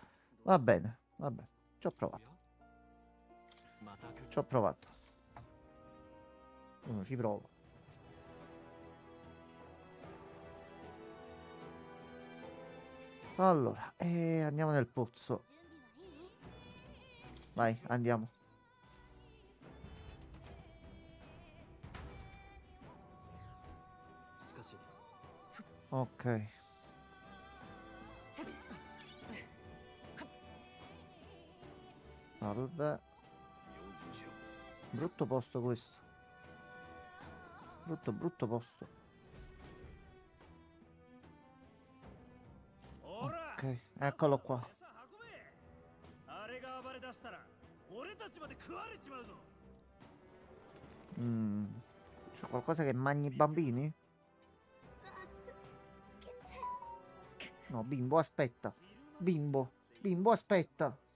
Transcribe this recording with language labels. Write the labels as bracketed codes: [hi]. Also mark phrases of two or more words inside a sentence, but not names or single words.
[it] Va bene, vabbè. Ci ho provato. Ci ho provato. Uno ci prova. Allora, andiamo nel pozzo. [ja] 準備はいい？ [it] Vai, andiamo. Ok. Salve. [ja] 用心しろ。 [it] Brutto posto questo. Brutto posto. [ja] ほら [it] Ok, eccolo qua. [ja] 餌運べ。あれが暴れ出したら俺たちまで食われちまうぞ。 [it] C'è qualcosa che mangi i bambini? [ja] 助けて。 [it] No, bimbo, aspetta. Bimbo, bimbo, aspetta.